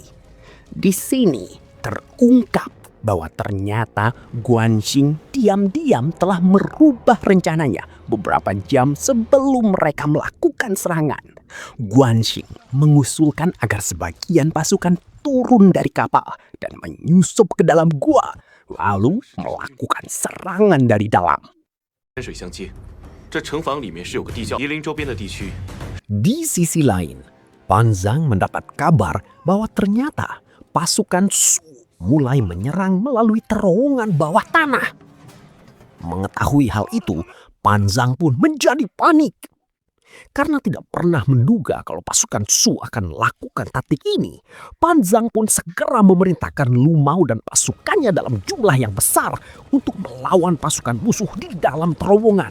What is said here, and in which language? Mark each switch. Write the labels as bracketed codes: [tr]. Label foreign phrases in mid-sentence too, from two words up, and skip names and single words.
[id] Di sini terungkap bahwa ternyata Guanxing diam-diam telah merubah rencananya beberapa jam sebelum mereka melakukan serangan. Guanxing mengusulkan agar sebagian pasukan turun dari kapal dan menyusup ke dalam gua, lalu melakukan serangan dari dalam. [zh] 山水相接，这城防里面是有个地窖，夷陵周边的地区。 [id] Di sisi lain, Pan Zhang mendapat kabar bahwa ternyata pasukan Shu mulai menyerang melalui terowongan bawah tanah. Mengetahui hal itu, Pan Zhang pun menjadi panik. Karena tidak pernah menduga kalau pasukan Shu akan melakukan taktik ini, Pan Zhang pun segera memerintahkan Lu Mao dan pasukannya dalam jumlah yang besar untuk melawan pasukan musuh di dalam terowongan.